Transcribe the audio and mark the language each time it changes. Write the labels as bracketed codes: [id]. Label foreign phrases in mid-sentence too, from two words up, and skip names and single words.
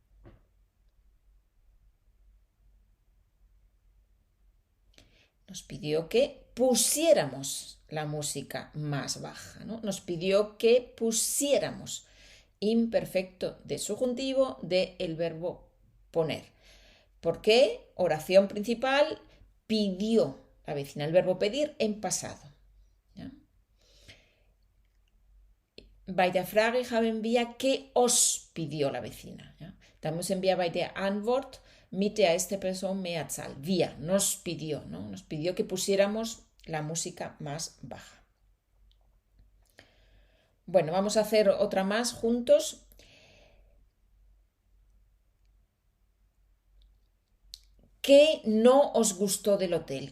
[es] Nos pidió que pusiéramos la música más baja, ¿no? Nos pidió que pusiéramos imperfecto de subjuntivo del verbo poner. ¿Por qué? Oración principal, pidió la vecina. El verbo pedir en pasado. ¿Ya? [de] Bei der Frage haben wir, [es] ¿qué os pidió la vecina? ¿Ya? [de] Da müssen wir bei der Antwort mit der ersten Person Mehrzahl. Wir, [es] nos pidió, ¿no? Nos pidió que pusiéramos la música más baja. Bueno, vamos a hacer otra más juntos. ¿Qué no os gustó del hotel?